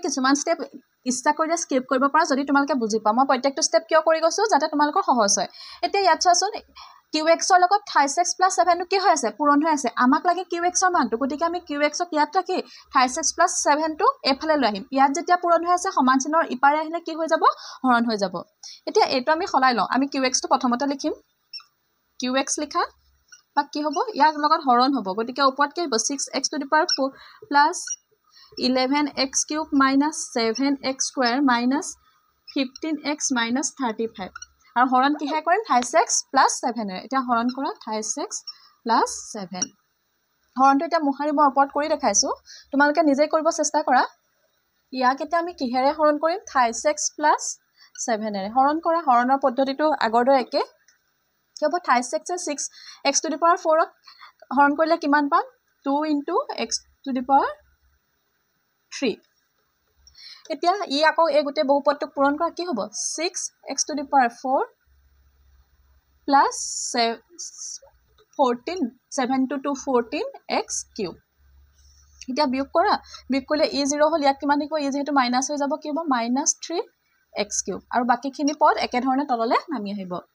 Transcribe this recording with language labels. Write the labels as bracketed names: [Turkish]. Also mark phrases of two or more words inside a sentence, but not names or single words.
[Assamese] কিছুমান স্টেপ ইচ্ছা কৰিলে স্কিপ কৰিব পাৰা যদি তোমালোকে বুজি পা মই প্ৰত্যেকটো স্টেপ কিয় কৰি গৈছো যাতে তোমালোকৰ সহজ হয় এতিয়া ইয়াত চোৱাচোন qx ৰ লগত 36 + 7 টো কি হৈ আছে পূৰণ হৈ আছে আমাক লাগে qx ৰ মানটো গতিকে আমি qx ক ইয়াত ৰাখি 36 + 7 টো এফালে লৈ আহিম ইয়াত যেতিয়া পূৰণ হৈ আছে সমান চিহ্নৰ ইপাৰে আহিলে কি হৈ যাব হৰণ হৈ যাব এতিয়া এইটো আমি সলাই লওঁ আমি qx টো প্ৰথমতে লিখিম qx লিখা বা কি হ'ব ইয়াৰ লগত হৰণ হ'ব গতিকে ওপৰত কি হ'ব [English] 6x to the power 4 plus 11x cube minus 7x square minus 15x minus 35 [Assamese] আৰু হৰণ কিহে কৰিম 36 + 7 এ এতিয়া হৰণ কৰা 36 + 7 হৰণটো এতিয়া মুহাৰি মই ওপৰত কৰি দেখাইছো তোমালোকে নিজে কৰিব চেষ্টা কৰা ইয়াক এতিয়া আমি কিহেৰে হৰণ কৰিম 36 + 7 এৰে হৰণ কৰা হৰণৰ পদ্ধতিটো আগৰ দৰে একে কি হ'ব 36 [English] 6x to the power 4 [Assamese] ক হৰণ কৰিলে কিমান পাম 2 × x⁴ এতিয়া ই আকৌ এই গোটেই বহুপদটোক পূৰণ কৰা কি হ'ব 6x⁴ প্লাছ 14 7 × 2 14x³ এতিয়া বিয়োগ কৰা বিয়োগ কৰিলে ই 0 হ'ল ইয়াত কিমান থাকিব ই যেহেতু মাইনাছ হৈ যাব কি হ'ব -3x³ আৰু বাকীখিনি পদ একেধৰণে তললৈ নামি আহিব